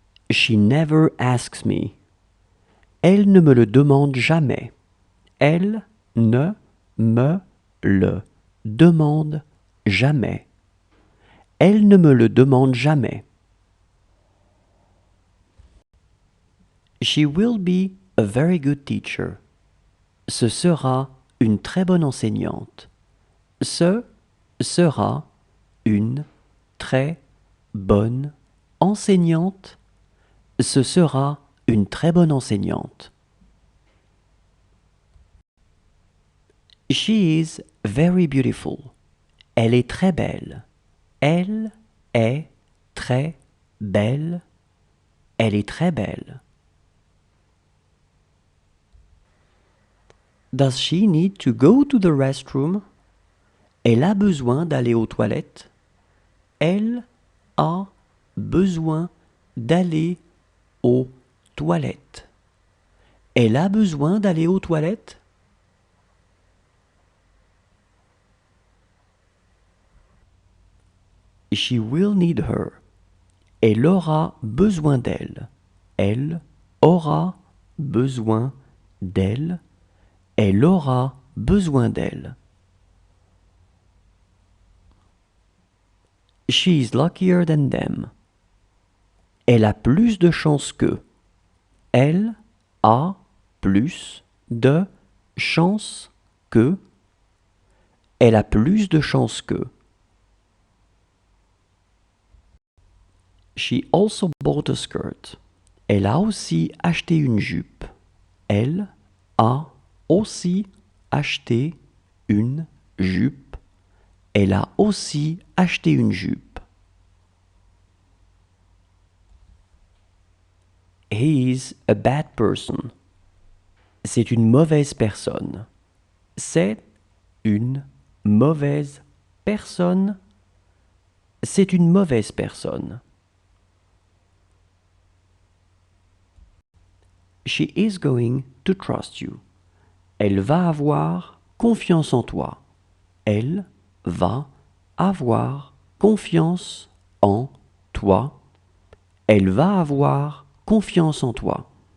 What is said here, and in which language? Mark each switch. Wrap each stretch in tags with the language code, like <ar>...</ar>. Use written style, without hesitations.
<en>She never asks me.</en> <fr>Elle ne me le demande jamais. Elle ne me le demande jamais. Elle ne me le demande jamais.</fr> <en>She will be a very good teacher.</en> <fr>Ce sera une très bonne enseignante. Ce sera une très bonne enseignante. Ce sera une très bonne enseignante.</fr> <en>She is very beautiful.</en> <fr>Elle est très belle. Elle est très belle. Elle est très belle.</fr> <en>Does she need to go to the restroom?</en> <fr>Elle a besoin d'aller aux toilettes. Elle a besoin d'aller aux toilettes. Elle a besoin d'aller aux toilettes.</fr> <en>She will need her.</en> <fr>Elle aura besoin d'elle. Elle aura besoin d'elle. Elle aura besoin d'elle.</fr> <en>She is luckier than them.</en> <fr>Elle a plus de chance qu'eux. Elle a plus de chance qu'eux. Elle a plus de chance qu'eux.</fr> <en>She also bought a skirt.</en> <fr>Elle a aussi acheté une jupe. Elle a aussi acheté une jupe. Elle a aussi acheté une jupe.</fr> <en>He is a bad person.</en> <fr>C'est une mauvaise personne. C'est une mauvaise personne. C'est une mauvaise personne.</fr> <en>She is going to trust you.</en> <fr>Elle va avoir confiance en toi. Elle va avoir confiance en toi. Elle va avoir confiance en toi.</fr>